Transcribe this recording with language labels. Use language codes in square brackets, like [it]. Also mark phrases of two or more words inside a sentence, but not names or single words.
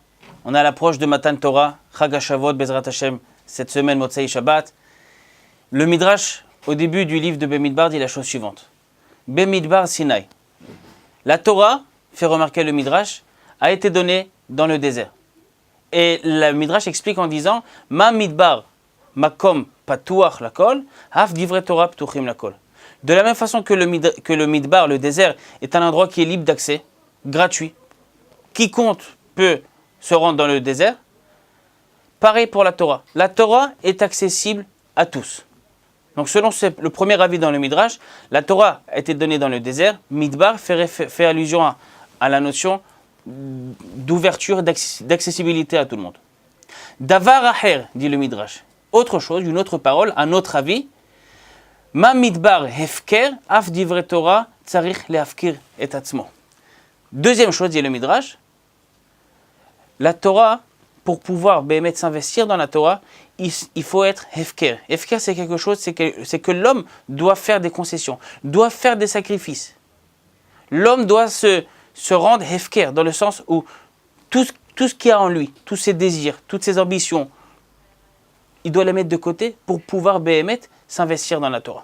[fr] On est à l'approche de Matan Torah, Chag HaShavot, [he] בעזרת השם, [fr] cette semaine Motzei Shabbat. Le Midrash, au début du livre de Bemidbar, dit la chose suivante. [he] במדבר סיני. [fr] La Torah, fait remarquer le Midrash, a été donnée dans le désert. Et le Midrash explique en disant [he] מה מדבר מקום פתוח לכל אף דברי תורה פתוחים לכל. [fr] De la même façon que le Midbar, le désert, est un endroit qui est libre d'accès, gratuit. Quiconque peut se rendre dans le désert. Pareil pour la Torah. La Torah est accessible à tous. Donc selon le premier avis dans le Midrash, la Torah a été donnée dans le désert. Midbar fait allusion à la notion d'ouverture, d'accessibilité à tout le monde. [he] דבר אחר, [fr] dit le Midrash. Autre chose, une autre parole, un autre avis. [he] מה מדבר הפקר אף דברי תורה צריך להפקיר את עצמו. [fr] Deuxième chose, dit le Midrash. La Torah, pour pouvoir s'investir dans la Torah, il faut être hefker. Hefker, c'est quelque chose, c'est que l'homme doit faire des concessions, doit faire des sacrifices. L'homme doit se rendre hefker, dans le sens où tout ce qu'il y a en lui, tous ses désirs, toutes ses ambitions, il doit les mettre de côté pour pouvoir s'investir dans la Torah.